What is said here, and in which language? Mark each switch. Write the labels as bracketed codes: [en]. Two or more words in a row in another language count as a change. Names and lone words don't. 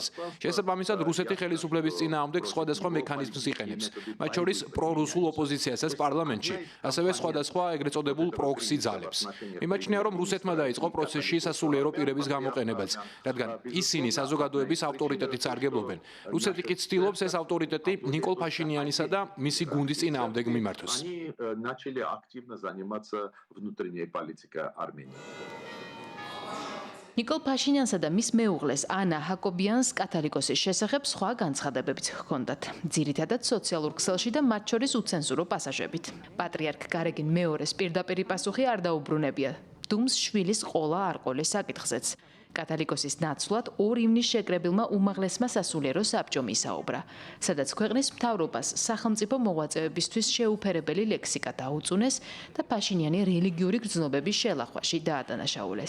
[ka] შესაბამისად, რუსეთი ხელისუფლების წინააღმდეგ სხვადასხვა მექანიზმს იყენებს, მათ შორის პრორუსულ ოპოზიციასაც პარლამენტში, ასევე სხვადასხვა ეგრეთ წოდებულ პროქსი ძალებს. იმაჩნია, რომ რუსეთმა დაიწყო პროცესში სასულიერო პირების გამოყენებაც, რადგან ისინი საზოგადოების ავტორიტეტით სარგებლობენ. რუსეთი კი ცდილობს ეს ავტორიტეტი ნიკოლ ფაშინიანისა და მისი გუნდის წინააღმდეგ მიმართოს. [ru] они начали активно заниматься внутренней политикой Армении. [ka] ნიკოლ ფაშინიანსა და მის მეუღლეს ანა ჰაკობიანს კათოლიკოსის შესახებ სხვა განცხადებებიც ჰქონდათ. ძირითადად სოციალურ ქსელში და მათ შორის უცენზურო პასაჟებით. პატრიარქ გარეგინ მეორეს პირდაპირი პასუხი არ დაუბრუნებია. დუმს შვილის ყოლა არ ყოლეს საკითხზეც. კათოლიკოსის ნაცვლად 2 ივნის შეკრებილმა უმაღლესმა სასულიერო საბჭომ ისაუბრა, სადაც ქვეყნის მთავრობას სახელმწიფო მოღვაწეებისთვის შეუფერებელი ლექსიკა დაუწუნეს და ფაშინიანი რელიგიური გრძნობების შელახვაში დაადანაშაულეს.